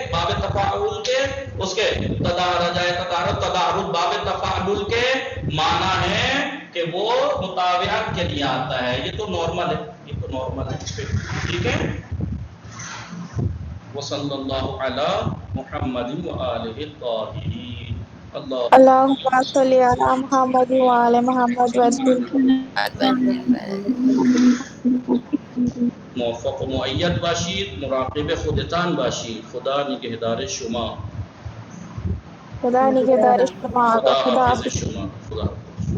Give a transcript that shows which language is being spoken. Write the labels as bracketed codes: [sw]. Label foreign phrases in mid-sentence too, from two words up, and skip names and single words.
[ur] باب تفاعل کے، اس کے تدحرج تدحرج باب تفاعل کے معنی ہے کہ وہ مطابعت کے لیے آتا ہے۔ یہ تو نارمل ہے، یہ تو نارمل ہے، ٹھیک ہے۔ [ar] وصلی اللہ علی محمد وآلہ الطاہرین۔ اللہم صلی علی محمد وآل محمد وسلم۔ [fa] موفق و مؤید باشید، مراقب خودتان باشید، خدا نگہدار شما، خدا نگہدار شما، خدا خدا حافظ شما، خدا